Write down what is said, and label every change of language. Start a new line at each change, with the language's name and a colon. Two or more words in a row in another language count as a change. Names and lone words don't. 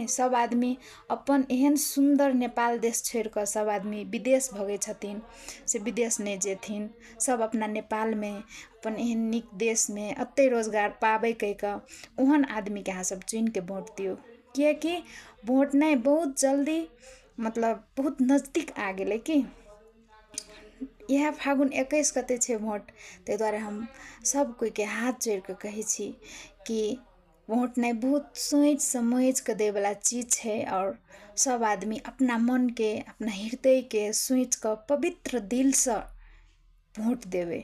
Maithili: सब आदमी अपन एहन सुंदर नेपाल देश छोड़ कर सब आदमी विदेश भगे छथिन, से विदेश नहीं जेथिन, सब अपना नेपाल में अपन एहन निक देश में अते रोजगार पावे कह ओहन आदमी के अहाँ सब चुन के भोट दियो। किया कि भोट नहीं बहुत जल्दी मतलब बहुत नजदीक आ गेले कि। यह फागुन 21 गते छे भोट, ते द्वारे हम सब कोई के हाथ जोड़ के कहे छी कि भोट नहीं बहुत सोच समझ के दे वाला चीज है। और सब आदमी अपना मन के अपना हृदय के सोच के पवित्र दिल से भोट देवे।